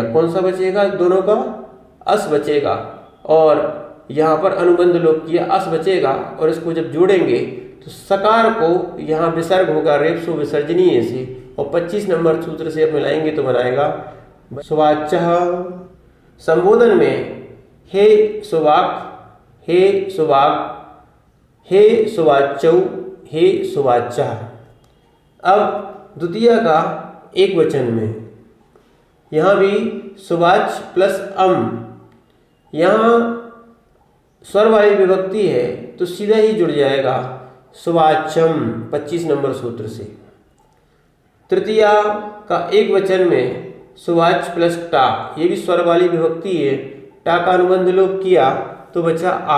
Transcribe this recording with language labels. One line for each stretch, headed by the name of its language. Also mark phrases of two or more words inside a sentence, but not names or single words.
Hindi: कौन सा बचेगा? दोनों का अस बचेगा और यहाँ पर अनुबंध लोप किया अस बचेगा और इसको जब जोड़ेंगे तो सकार को यहाँ विसर्ग होगा रेप्सो विसर्जनीय से और 25 नंबर सूत्र से अब मिलाएंगे तो बनाएगा सुवाच्य। संबोधन में
Sanskrit: हे सुवाक, हे सुवाक, हे सुवाच्यौ, हे सुवाच्य।
Hindi: अब द्वितीय का एक वचन में यहाँ भी सुवाच्य प्लस अम, यहाँ स्वर वाली विभक्ति है तो सीधा ही जुड़ जाएगा सुवाच्यम 25 नंबर सूत्र से। तृतीया का एक वचन में सुवाच्य प्लस टा, ये भी स्वर वाली विभक्ति है, टा का अनुबंध लोप किया तो बचा आ।